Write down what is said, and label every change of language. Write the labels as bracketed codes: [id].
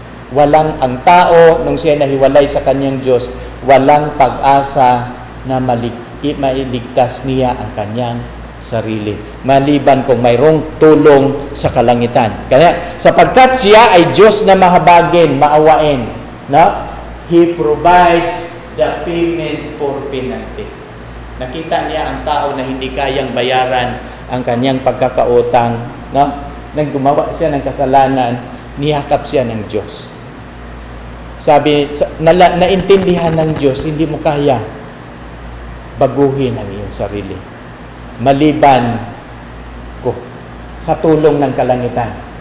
[tl] Ang tao, nung siya nahiwalay sa kanyang Diyos, walang pag-asa na mailigtas niya ang kanyang sarili, maliban kung mayroong tulong sa kalangitan. Kaya, sapagkat siya ay Diyos na mahabagin, maawain, no? [en] He provides the payment for penalty. [tl] Nakita niya ang tao na hindi kayang bayaran ang kanyang pagkakautang, no? Nang gumawa siya ng kasalanan, niyakap siya ng Diyos. Sabi, naintindihan ng Diyos, hindi mo kaya baguhin ang iyong sarili, maliban ko sa tulong ng kalangitan.